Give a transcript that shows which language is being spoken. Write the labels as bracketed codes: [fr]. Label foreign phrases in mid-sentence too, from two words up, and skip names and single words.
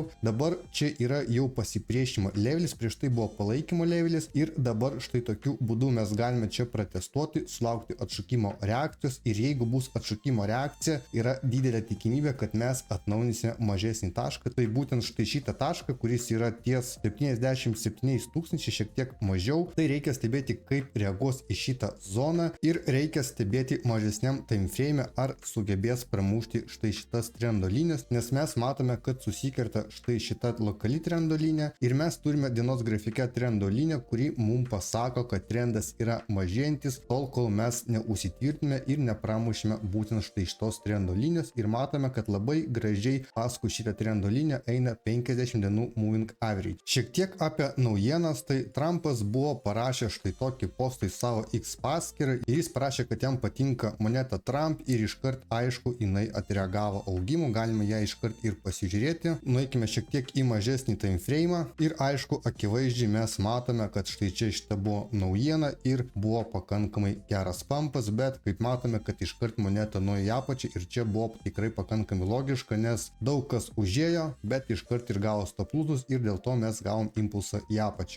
[lt] Dabar čia yra jau pasipriešinimo levelis, prieš tai buvo palaikymo levelis ir dabar štai tokiu būdu mes galime čia protestuoti sulaukti atšokimo reakcijos ir jeigu bus atšokimo reakcija, yra didelė tikimybė, kad mes atnaujinsime mažesnį tašką. Tai būtent štai šitą tašką, kuris yra ties 77 tūkstančiai, šiek tiek mažiau. Tai reikia stebėti, kaip reaguos į šitą zoną ir reikia stebėti mažesniam [en] time frame, [lt] ar sugebės pramušti štai šitas trendo linijas, nes mes matome, kad susikerta štai šita lokali trendo linija ir mes turime dienos grafike trendo liniją, kuri mums pasako, kad trendas yra mažėjantis tol, kol mes neusitvirtiname ir nepramušime būtent štai šitos trendo linijos ir matome, kad labai gražiai paskui šitą trendo liniją eina 50 dienų [en] moving average. [lt] Šiek tiek apie naujienas, tai Trumpas buvo parašęs štai tokį postą į savo X paskyrą ir jis parašė, kad jam patinka moneta Trump ir iškart aišku jinai atreagavo augimu, galime ją iškart ir pasižiūrėti. Nueikime šiek tiek į mažesnį [en] time frame [lt] ir aišku akivaizdžiai mes matome, kad štai čia šita buvo naujiena ir buvo pakankamai geras pampas, bet kaip matome, kad iškart moneta nuėjo į apačią ir čia buvo tikrai pakankamai logiška, nes daug kas užėjo, bet iškart ir gavo [en] stop lossus [lt] ir dėl to mes gavom impulsą į apačią.